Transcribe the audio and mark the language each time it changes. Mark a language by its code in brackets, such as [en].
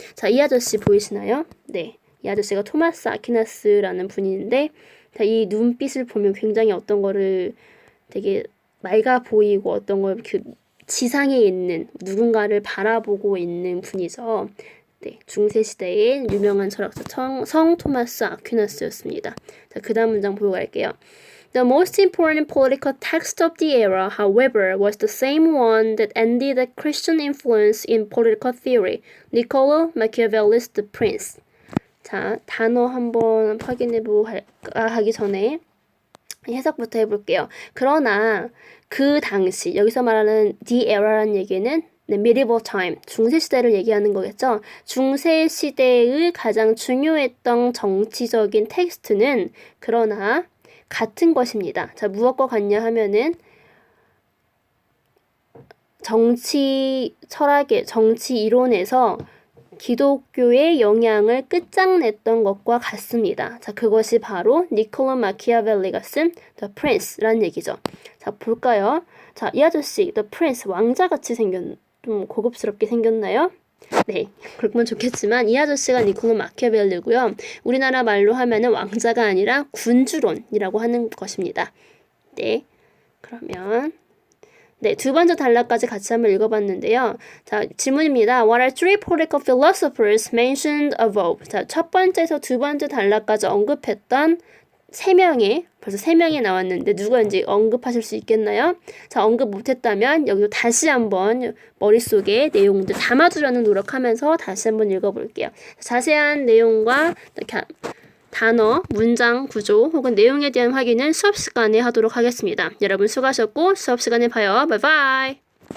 [ko] 자, 이 아저씨 보이시나요? 네, 이 아저씨가 토마스 아퀴나스라는 분인데, 자, 이 눈빛을 보면 굉장히 어떤 거를 되게 맑아 보이고 어떤 걸 지상에 있는 누군가를 바라보고 있는 분이죠. 네, 중세시대의 유명한 철학자 성 토마스 아퀴나스였습니다. 자, 그 다음 문장 보고 갈게요. [en] The most important political text of the era, however, was the same one that ended the Christian influence in political theory, Niccolo Machiavelli's The Prince. [ko] 자, 단어 한번 확인해보고 하기 전에 해석부터 해볼게요. 그러나 그 당시, 여기서 말하는 the era라는 얘기는 medieval time, 중세시대를 얘기하는 거겠죠. 중세시대의 가장 중요했던 정치적인 텍스트는 그러나 같은 것입니다. 자, 무엇과 같냐 하면은 정치 철학의, 정치 이론에서 기독교의 영향을 끝장냈던 것과 같습니다. 자, 그것이 바로 니콜로 마키아벨리가 쓴 The Prince라는 얘기죠. 자, 볼까요? 자, 이 아저씨 The Prince, 왕자같이 좀 고급스럽게 생겼나요? 네, 그러면 좋겠지만 이 아저씨가 니콜로 마키아벨리고요. 우리나라 말로 하면은 왕자가 아니라 군주론이라고 하는 것입니다. 네, 그러면 네, 두 번째 단락까지 같이 한번 읽어봤는데요. 자, 질문입니다. [en] What are three political philosophers mentioned above? [ko] 자, 첫 번째에서 두 번째 단락까지 언급했던 벌써 세 명이 나왔는데 누구인지 언급하실 수 있겠나요? 자, 언급 못했다면 여기도 다시 한번 머릿속에 내용들 담아두려는 노력하면서 다시 한번 읽어볼게요. 자세한 내용과 단어, 문장, 구조 혹은 내용에 대한 확인은 수업 시간에 하도록 하겠습니다. 여러분 수고하셨고 수업 시간에 봐요. 바이바이.